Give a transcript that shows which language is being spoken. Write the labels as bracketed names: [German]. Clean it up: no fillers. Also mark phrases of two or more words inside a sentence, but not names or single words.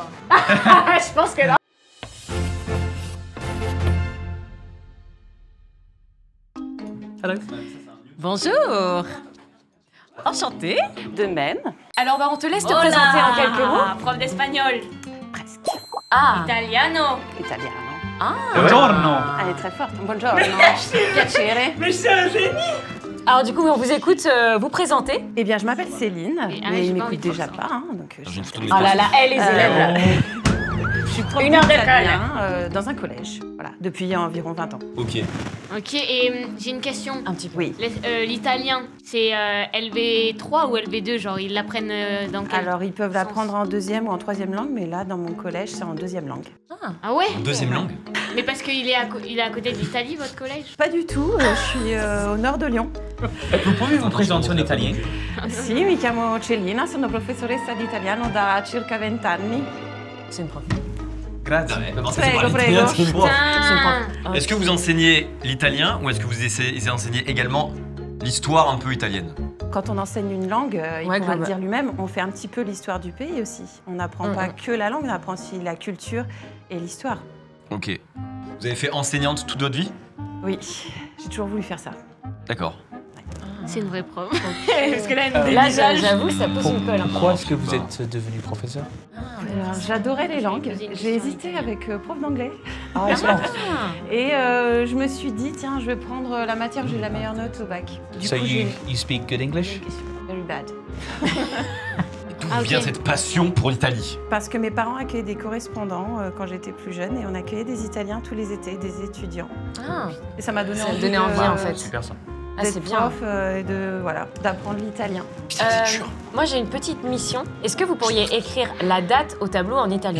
[French] Je pense que là. Bonjour. Enchantée. De même. Alors bah on te laisse te présenter en quelques mots. Prof d'espagnol. Presque. Ah. [Italian] Italiano. Italiano. Buongiorno. [French] Elle est très forte. [Italian] Buongiorno. Piacere. [French] Mais c'est un génie. Alors du coup on vous écoute vous présenter. Eh bien, je m'appelle Céline, Ah, mais j'ai il pas envie m'écoute de faire déjà ça. pas. Hein, donc, je J'ai une suis photo de Oh là là, elle les élèves là. je suis prof Une heure d'école. d'italien dans un collège, voilà, depuis environ 20 ans. Ok. Ok, et j'ai une question. Un petit peu. Oui. L'italien, c'est LV3 ou LV2, genre ils l'apprennent dans quel Alors, ils peuvent sens? l'apprendre en deuxième ou en troisième langue, mais là, dans mon collège, c'est en deuxième langue. Ah ouais? Deuxième langue? Mais parce qu'il est, il est à côté de l'Italie, votre collège? Pas du tout, je suis au nord de Lyon. Vous pouvez vous présenter en italien? [Italian] Sì, mi chiamo Cellina, sono professoressa di italiano da circa 20 anni. [French] C'est une prof. [Italian] Grazie. Prego, prego. [French] Putain. Est-ce que vous enseignez l'italien ou est-ce que vous enseignez également l'histoire un peu italienne? Quand on enseigne une langue, il Ouais, pourra global. le dire lui-même, on fait un petit peu l'histoire du pays aussi. On n'apprend pas que la langue, on apprend aussi la culture et l'histoire. Ok. Vous avez fait enseignante toute votre vie? Oui, j'ai toujours voulu faire ça. D'accord. C'est une vraie prof. Parce que là j'avoue ça pose une colle. Pourquoi est-ce que vous êtes devenu professeur? Alors, j'adorais les langues. J'ai hésité avec prof d'anglais. Ah, excellent. Et je me suis dit, tiens, je vais prendre la matière où j'ai la meilleure note au bac. Du [English] So [French] coup, [English] you speak good English? Very bad. [French] D'où Ah, vient ok. cette passion pour l'Italie? Parce que mes parents accueillaient des correspondants quand j'étais plus jeune et on accueillait des Italiens tous les étés, des étudiants. Ah. Et ça m'a donné Ça a envie, donné envie en fait. Super ça. Ah, c'est d'être bien. prof et d'apprendre l'italien. Moi j'ai une petite mission. Est-ce que vous pourriez écrire la date au tableau en italien?